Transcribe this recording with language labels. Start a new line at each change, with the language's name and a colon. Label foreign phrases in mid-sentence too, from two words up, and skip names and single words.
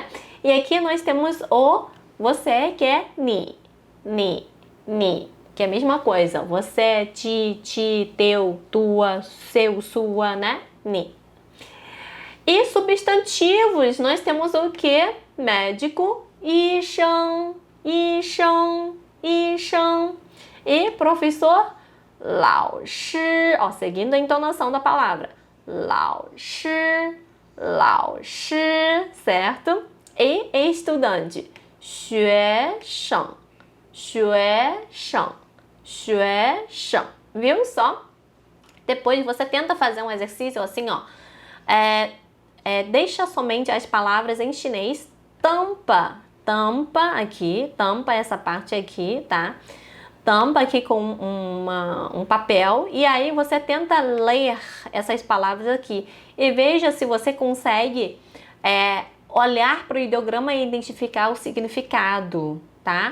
Portuguese: E aqui nós temos o você, que é ni, que é a mesma coisa. Você, ti, teu, tua, seu, sua, né? Ni. E substantivos, nós temos o que? Médico,
Chinese: 医生, 医生, 医生.
Portuguese: E professor,
Chinese: 老师.
Portuguese: Ó, seguindo a entonação da palavra.
Chinese: 老师, 老师,
Portuguese: certo? E estudante,
Chinese: 学生, 学生, 学生.
Portuguese: Viu só? Depois você tenta fazer um exercício assim, ó. Deixa somente as palavras em chinês. Tampa aqui, tampa essa parte aqui, tá? Tampa aqui com um papel, e aí você tenta ler essas palavras aqui e veja se você consegue olhar para o ideograma e identificar o significado, tá?